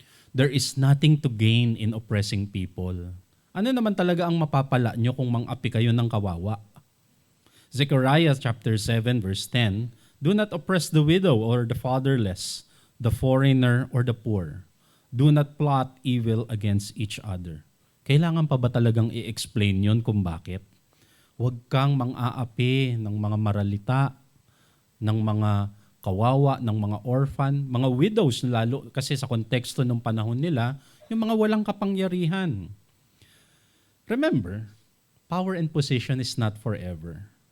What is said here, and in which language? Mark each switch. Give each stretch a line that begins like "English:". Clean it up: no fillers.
English: There is nothing to gain in oppressing people.
Filipino: Ano naman talaga ang mapapala nyo kung mang-api kayo ng kawawa?
English: Zechariah chapter 7 verse 10, do not oppress the widow or the fatherless, the foreigner or the poor. Do not plot evil against each other.
Filipino: Kailangan pa ba talagang i-explain yon kung bakit? Huwag kang mang-aapi ng mga maralita, ng mga kawawa, ng mga orphan, mga widows lalo kasi sa konteksto ng panahon nila, yung mga walang kapangyarihan.
English: Remember, power and position is not forever.